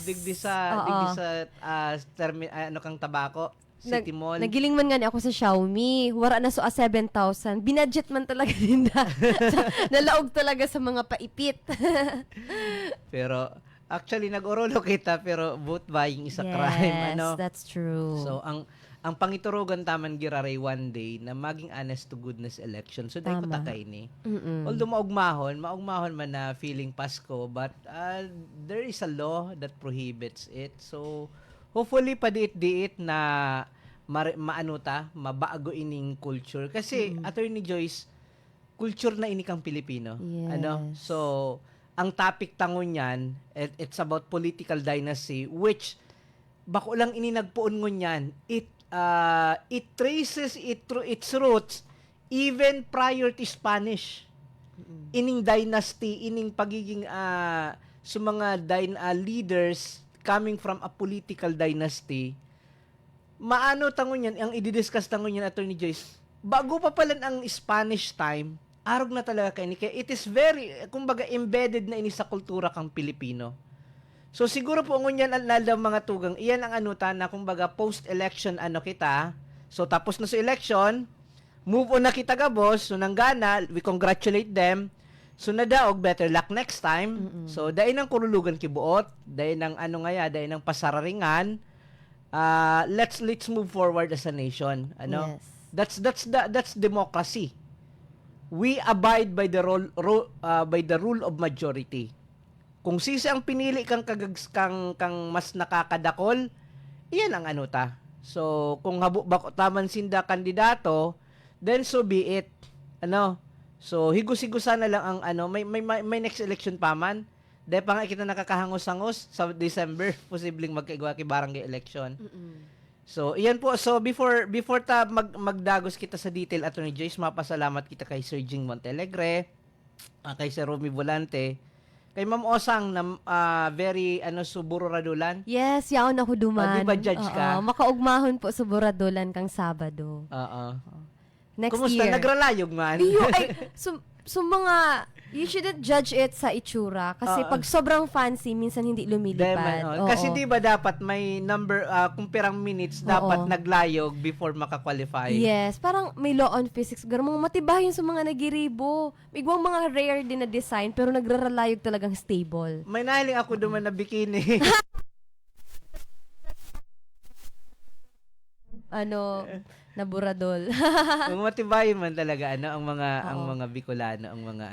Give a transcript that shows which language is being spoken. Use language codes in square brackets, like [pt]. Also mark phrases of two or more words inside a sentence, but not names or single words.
[bik] Digdi sa kang tabako. City Mall. Nagiling man nga ako sa Xiaomi. Wara na 7,000. Binudget man talaga din nalaog talaga sa mga paipit. Pero actually nag-orolo kita pero [en] vote buying is a yes, crime. That's true. [bik] So ang pangiturugan taman giraray [en] one day [bik] na maging [en] honest to goodness election. [bik] So dahil patakay ni. Although maugmahon man na feeling Pasko, [en] but there is a law that prohibits it. [bik] So hopefully padiit-diit na mabago ining culture. Kasi Attorney Joyce, culture na ini kang Pilipino. [en] Yes. [bik] So ang topic tangon yan, [en] it's about political dynasty, which [bik] bako lang ini nagpuon ngunyan, [en] it traces it through its roots even prior to Spanish. [bik] Ining dynasty, ining pagiging sa mga leaders [en] coming from a political dynasty. [bik] Maano tangon yan, ang i-discuss tangon yan, Attorney Joyce, bago pa pala ang [en] Spanish time, [bik] arog na talaga kayo. [en] Kaya it is very, [bik] kumbaga, embedded na ini sa kultura kang Pilipino. So siguro po ngunyan ang mga tugang, iyan ang na kumbaga post-election kita. So tapos na sa election, [en] move on [bik] na kita gabos, so nanggana, [en] we congratulate them. So nadaog, better luck next time. [bik] So dahil ng kurulugan kibuot, dahil ng dahil ng pasararingan, [en] let's move forward as a nation. Yes. That's democracy. We abide by the rule of majority. [bik] Kung sisi ang pinili kang mas nakakadakol, iyan ang So, kung bako taman sinda kandidato, [en] then so be it. So, [bik] higos-higosan na lang ang may [en] next election [bik] pa man. Dahil pa nga kita nakakahangos-hangos sa December, posibleng magkaigwa kay barangay election. So, iyan po. So, before magdagos kita sa detail, Attorney Joyce, mapasalamat kita kay Sir Jing Montelegre, kay Sir Romy Volante, kay Ma'am Osang na very suburo radulan. Yes, yaon ako duman. Di ba judge ka? Makaugmahon po sa Buradolan kang Sabado. [en] Next [bik] Kumusta? [en] year. [bik] Nagralayog man? [en] You shouldn't judge it [bik] sa itsura. [tl] Kasi pag sobrang fancy, minsan hindi lumilipad. [bik] Kasi di ba dapat may number, kung pirang minutes, dapat naglayog before makakwalify? [en] Yes, [tl] parang may [en] law on physics. [bik] Mga matibahin sa mga nagiribo. Bigwang mga rare din na design, pero nagraralayog talagang stable. May nahiling ako duman na bikini. Na buradol. Kung matibayin man talaga ang mga Bicolano, ang mga